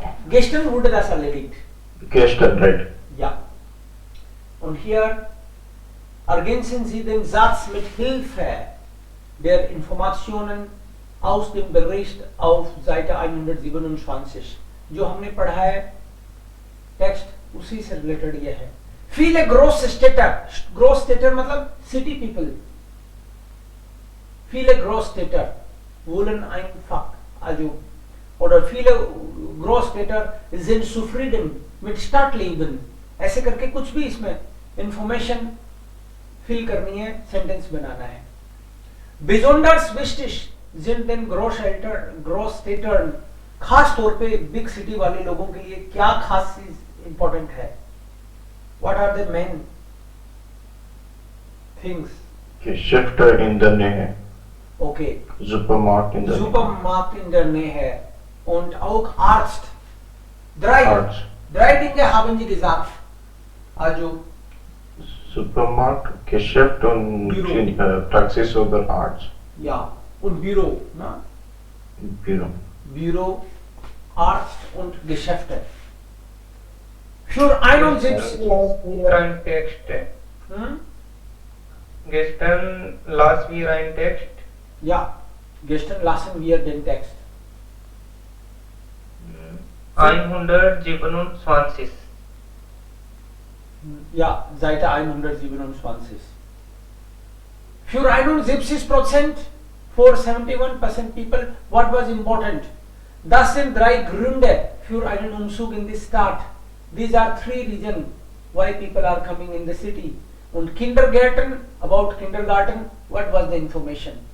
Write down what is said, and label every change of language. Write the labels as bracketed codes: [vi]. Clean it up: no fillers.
[de] Gestern wurde das erledigt. Gestern, right? Ja. Und hier ergänzen Sie den Satz mit Hilfe der Informationen aus dem Bericht auf Seite 127. [hi] जो हमने पढ़ा है text उसी से related ये है. [de] Viele Großstädter, Großstädter मतलब [en] city people. [de] viele Großstädter wollen einfach, also, oder viele Großstädter sind zufrieden mit Stadtleben. [hi] ऐसे करके कुछ भी इसमें इंफॉर्मेशन फिल करनी है, सेंटेंस बनाना है. [de] Besonders wichtig sind den Großstädtern, [hi] खास तौर पे बिग सिटी वाले लोगों के लिए क्या खास चीज इंपॉर्टेंट है? [en] What are the main things? [de] Geschäfte in der Nähe. Okay. Supermarkt in der Nähe. Supermarkt in der Nähe und auch Arzt. Drei Dinge haben Sie gesagt. Also Supermarkt, Geschäft und Praxis oder Arzt. ja, und Büro, ne? Büro. Büro, Arzt und Geschäfte. Für 71. ein Text. Gestern las wir ein Text. Ja, gestern lassen wir den Text. 127. Ja, Seite 127. Für 71%, [en] for 71% people, what was important? [de] Das sind drei Gründe für einen Umzug in die Stadt. [en] These are three reasons why people are coming in the city. [de] Und Kindergarten, [en] about kindergarten, what was the information?